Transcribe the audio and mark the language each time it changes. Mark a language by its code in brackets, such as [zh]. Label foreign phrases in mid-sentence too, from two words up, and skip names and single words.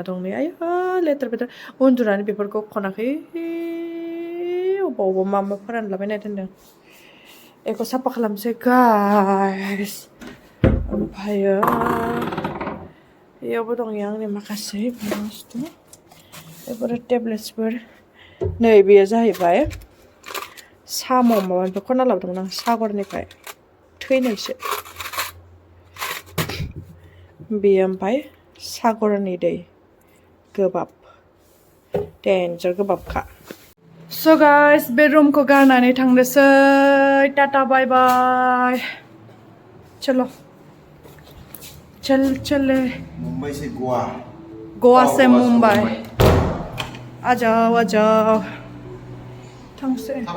[brx] दं नै आयु लेथ्रा उन्दुनानै बेफोरखौ खनाखै अबावबा मा फोरानलाबायना दोनदों एखौ साफा खालामसै गाइस ओमफ्रायो बेयावबो दं आंनि माखासे बुस्थु बेफोरो टेब्लेट्सफोर नै बेयो जाहैबाय साम' माबानिफ्राय खनना लाबोदोंमोन आं सागरनिफ्राय थैनायसो बेयो ओमफ्राय सागरनि दै गोबाब डेन्जार गोबाबखा स' गाइस बे रुमखौ गारनानै थांनोसै टाटा [en] bye bye [hi] चलो चल मुंबई से गोवा से मुंबई आ जाओ थांसै